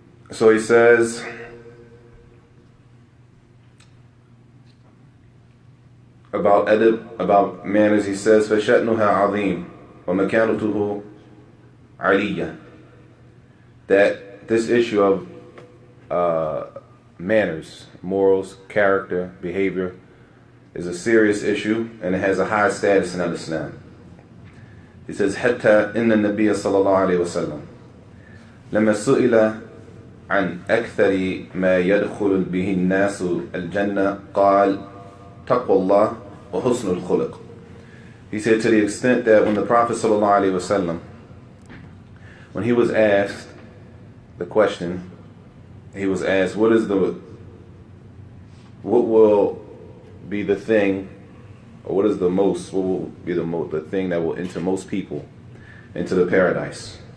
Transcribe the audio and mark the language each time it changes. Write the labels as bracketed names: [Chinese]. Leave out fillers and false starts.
[English] So he says, about adab, about manners, he says, [Arabic] فَشَأْنُهَا عَظِيمٌ وَمَكَانُتُهُ عَلِيَّةٌ. [English] That this issue of manners, morals, character, behavior is a serious issue, and it has a high status in Islam. He says, [Arabic] حتى إن النبي صلى الله عليه وسلم لما سئل عن أكثر ما يدخل به الناس الجنة قال تقوى الله وحسن الخلق. [English] He said, to the extent that when the Prophet صلى الله عليه وسلم, when he was asked the question, he was asked, what will be the thing, or what will be the thing that will enter most people into the paradise?